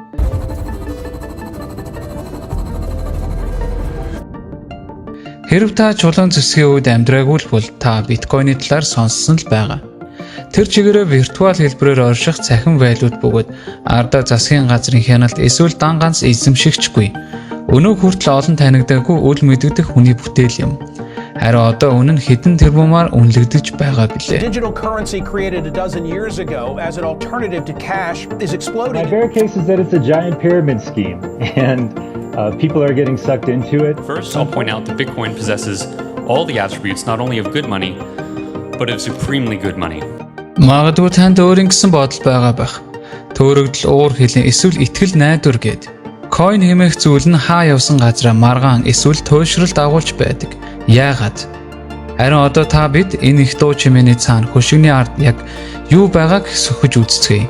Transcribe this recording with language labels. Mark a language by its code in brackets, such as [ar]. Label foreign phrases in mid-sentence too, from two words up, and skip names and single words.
[mn] Хэрв та чулуун зэвсгийн үед амьдраагүй бол та биткойны талаар сонссон л байгаа. Тэр чигээрээ виртуал хэлбэрээр орших цахим валют бөгөөд ардаа засгийн газрын хяналт эсвэл дан ганц эзэмшигчгүй. Өнөө хүртэл олон танигдаагүй үл мэдэгдэх хүний бүтээл юм. Харин одоо үнэн хэдэн тэрбумаар үнэлэгдэж байгаа билээ. [en] Digital currency created a dozen years ago as an alternative to cash is exploding. My bear case is that it's a giant pyramid scheme and people are getting sucked into it. First, I'll point out that Bitcoin possesses all the attributes not only of good money, but of supremely good money. [mn] Магадгүй танд өөр ингэсэн бодол байгаа байх. Төөрөгдөл, уур хилэн, эсвэл итгэл найдвар гээд. Coin хэмээх зүйл нь хаа явсан газраа маргаан эсвэл туйшралд агуулж байдаг. Яагаад? Харин одоо та бид энэ их дуу чимээний цаана хөшигний ард яг юу байгааг сөхөж үзцгээе.